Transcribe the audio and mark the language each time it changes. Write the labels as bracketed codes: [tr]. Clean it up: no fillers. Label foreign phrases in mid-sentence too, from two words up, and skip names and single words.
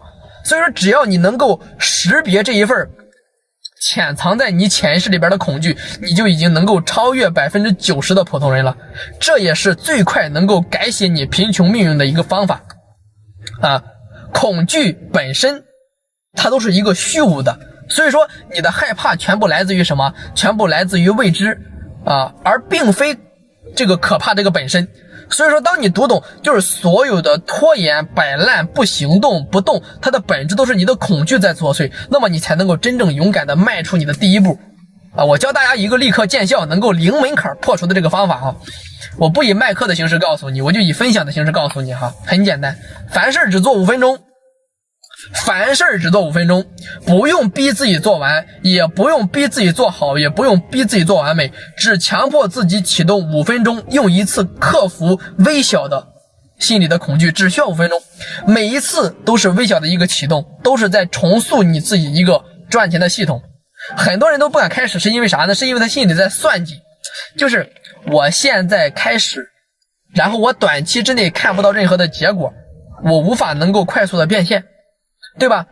[zh] 所以說只要你能夠識別這一份潛藏在你潛意識裡邊的恐懼，你就已經能夠超越90%的普通人了。這也是最快能夠改寫你貧窮命運的一個方法啊！恐懼本身它都是一個虛無的，所以說你的害怕全部來自於什麼？全部來自於未知啊，而並非這個可怕這個本身。所以說，当你读懂就是所有的拖延、摆爛、不行动、不动，它的本质都是你的恐惧在作祟，那么你才能够真正勇敢的迈出你的第一步。我教大家一个立刻见效、能够零门槛破除的这个方法啊！我不以卖课的形式告訴你，我就以分享的形式告訴你哈，很简单，凡事只做5分鐘。凡事只做5分鐘，不用逼自己做完，也不用逼自己做好，也不用逼自己做完美，只强迫自己啟動5分鐘，用一次克服微小的心理的恐懼，只需要5分鐘，每一次都是微小的一個啟動，都是在重塑你自己一個賺錢的系統。很多人都不敢開始，是因為啥呢？是因為他心裡在算計，就是我現在開始，然後我短期之內看不到任何的結果，我無法能夠快速的變現，對吧？